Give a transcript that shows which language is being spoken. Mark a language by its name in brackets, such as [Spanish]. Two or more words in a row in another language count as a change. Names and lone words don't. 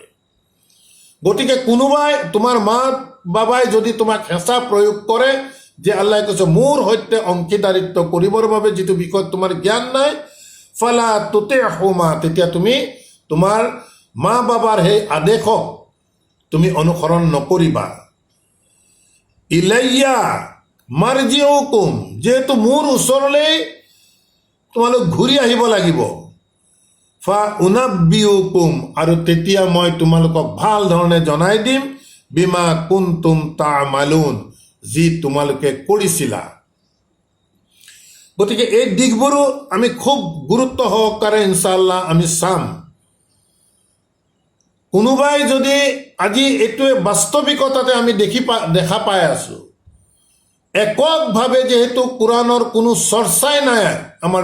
[Assamese] গতিকে কোনোবাই, তোমাৰ মা বাবাই যদি তোমাক হেঁচা প্ৰয়োগ কৰে যে আল্লাহে কৈছে মোৰ সৈতে অংশীদাৰিত্ব কৰিবৰ বাবে যিটো বিষয়ত তোমাৰ জ্ঞান নাই, [Arabic] فلا تطعهما, [Assamese] তেতিয়া তুমি তোমাৰ মা বাবাৰ সেই আদেশক তুমি অনুসৰণ নকৰিবা। [Arabic] إلي مرجعكم, [Assamese] যিহেতু মোৰ ওচৰলৈ তোমালোক ঘূৰি আহিব লাগিব, [Arabic] فأنبئكم, [Assamese] আৰু তেতিয়া মই তোমালোকক ভাল ধৰণে জনাই দিম, [Arabic] بما كنتم تعملون, [Assamese] যি তোমালোকে কৰিছিলা। গতিকে এই দিশবোৰো আমি খুব গুৰুত্ব সহকাৰে ইনশাআল্লাহ আমি চাম। কোনোবাই যদি আজি এইটোৱে বাস্তৱিকতাতে আমি দেখা পাই আছো, এককভাৱে যিহেতু কোৰাণৰ কোনো চৰ্চাই নাই আমাৰ